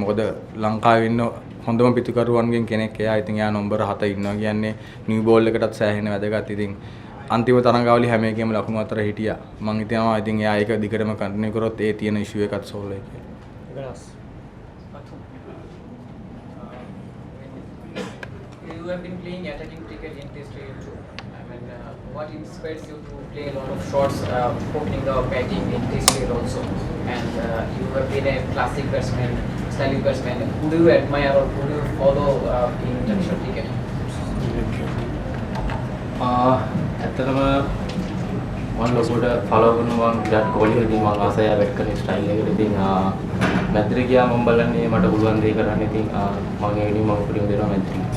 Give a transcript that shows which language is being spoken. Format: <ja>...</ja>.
<si>මොකද ලංකාවේ ඉන්න හොඳම පිටුකරුවන්ගෙන් කෙනෙක් එයා. ඉතින් එයා නම්බර 7 ඉන්නවා කියන්නේ නිව් බෝල් එකටත් සෑහෙන වැදගත්. ඉතින් අන්තිම තරඟාවලිය හැම එකේම ලකුණු අතර හිටියා. මම හිතනවා ඉතින් එයා ඒක දිගටම කන්ටිනියු කරොත් ඒ තියෙන ඉෂුව එකත් සෝල්ව් වෙයි කියලා.</si> <en>You have been playing attacking cricket in Test cricket too. I mean, what inspires you to play a lot of shots, opening the batting in Test cricket also? And you have been a classic batsman, stylish batsman. Who do you admire or who do you follow in international cricket?</en> <si>ඇත්තටම මම ලොකුට follow කරනවා විරාට් කොහ්ලි. ඉතින් මම ආසයි bat කරන style එකට. ඉතින් මැද්දට ගියා මම බලන්නේ මට පුළුවන් දේ කරන්න. ඉතින් මම ඒ වෙනුවෙන් මම උපරිම දෙනවා මැද්දට.</si>